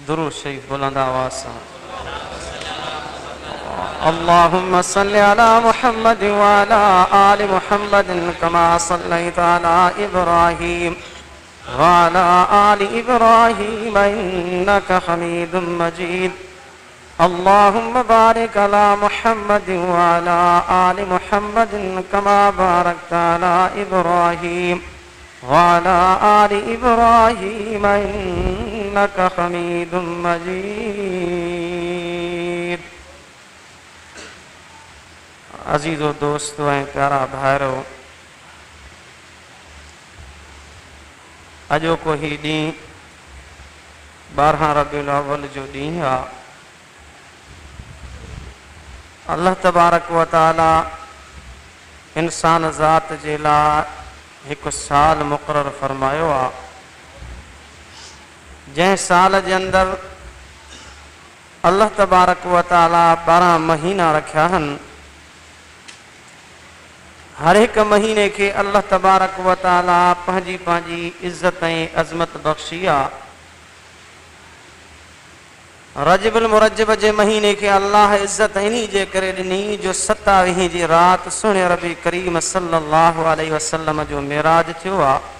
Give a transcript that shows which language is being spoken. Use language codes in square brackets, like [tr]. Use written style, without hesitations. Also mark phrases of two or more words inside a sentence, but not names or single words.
[sd] दुरूद शरीफ बुलंद आवाज़ सां। [ar] اللهم صل على محمد وعلى آل محمد كما صليت على إبراهيم وعلى آل إبراهيم إنك حميد مجيد. اللهم بارك على محمد وعلى آل محمد كما باركت على إبراهيم وعلى آل إبراهيم إنك حميد مجيد. [sd] अजीज़ो दोस्तो ऐं प्यारा भाइरो, अॼोको ही ॾींहुं 12 रबीउल अव्वल जो ॾींहुं आहे। [ar] الله تبارك وتعالى [sd] इंसान ज़ात जे लाइ हिकु साल मुक़ररु फरमायो आहे, जंहिं साल जे अंदरि [ar] الله تبارك وتعالى [sd] 12 महीना रखिया आहिनि। हर एक महीने के [ar] الله تبارك وتعالى [sd] पंहिंजी पंहिंजी इज़्ज़त ऐं अज़मत बख़्शी आहे। रजबुल मुरज्जब जे महीने के अल्लाह इज़्ज़त इन्ही जे करे ॾिनी जो 27 जी रात सुहिणे रबी करीम [ar] صلى الله عليه وسلم [sd] जो मेराज थियो आहे।